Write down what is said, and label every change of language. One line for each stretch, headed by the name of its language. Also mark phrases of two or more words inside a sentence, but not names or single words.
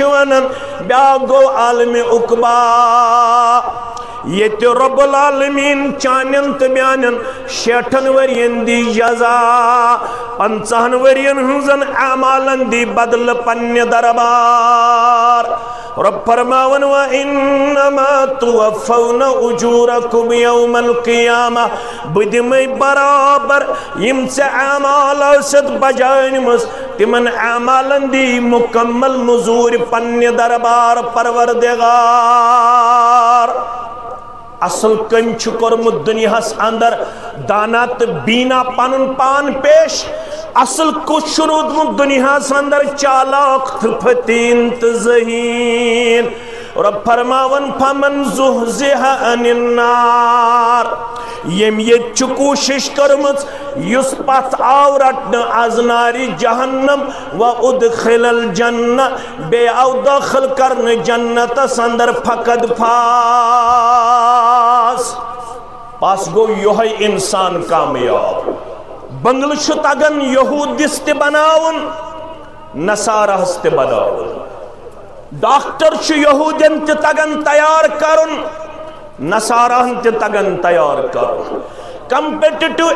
Kashmiri: ونان بیٛاکھ گوٚو عالمِ عقبا ییٚتہِ رب العالمیٖن چانٮ۪ن تہٕ میانٮ۪ن 60 ؤرین دی جزا 50 ؤرین ہٕنٛزن اعمالن دی بدلہٕ پننہِ دربار رب فرماون
Arabic: وَإِنَّمَا تُوَفَّوْنَ أُجُورَكُمْ يَوْمَ الْقِيَامَةِ
Kashmiri: بہٕ دِمَے برابر یِم ژےٚ اعمال ٲسِتھ بجٲنِمٕژ تِمن اعمالن دی مُکمل مزوٗرۍ پننہِ دربار پروردگار اصل کٔمۍ چھُ کوٚرمُت دُنیاہس اندر دانا تہٕ بینا پنُن پان پیش اصل کُس چھُ روٗدمُت دُنیاہس اندر چالاک تہٕ فتیٖن تہٕ ذہیٖن رب فرماون
Arabic: فمن زُحزِحَ عَنِ النار
Kashmiri: ییٚمۍ ییٚتہِ چھُ کوٗشش کٔرمٕژ یُس پتھ آو رٹنہٕ از نارِ جہنم
Arabic: وَأُدْخِلَ الْجَنَّةَ
Kashmiri: بیٚیہِ آو دٲخل کرنہٕ جنتس اندر فقط فاز پس گوٚو یِہوٚے انسان کامیاب بنگلہٕ چھُ تگان یہوٗدِس تہِ بناوُن نصاراہس تہِ بناوُن ڈاکٹر چھ یہودین تہ تگن تیار کرن نصاراہن تہ تگن تیار کرن کمپیٹیٹو